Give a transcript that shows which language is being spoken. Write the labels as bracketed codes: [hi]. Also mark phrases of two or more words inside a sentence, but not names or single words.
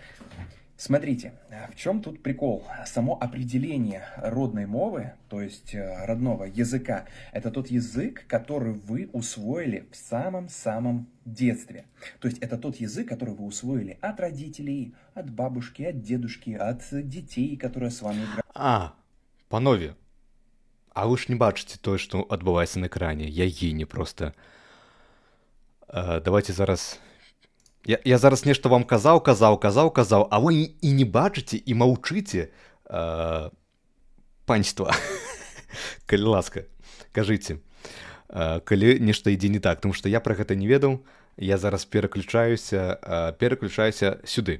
[ru] Смотрите, в чем тут прикол? Само определение родной мовы, то есть родного языка, это тот язык, который вы усвоили в самом-самом детстве. То есть это тот язык, который вы усвоили от родителей, от бабушки, от дедушки, от детей, которые с вами играют. [be] Панове, а вы ж не бачыце тое, што адбываецца на экране. Я гені просто. Давайте зараз... Я зараз нешта вам казаў, а вы і не бачыце, і маўчыце. Панства, калі ласка, кажыце, калі нешта ідзе не так, тому што я пра гэта не ведаў, я зараз пераключаюся сюды.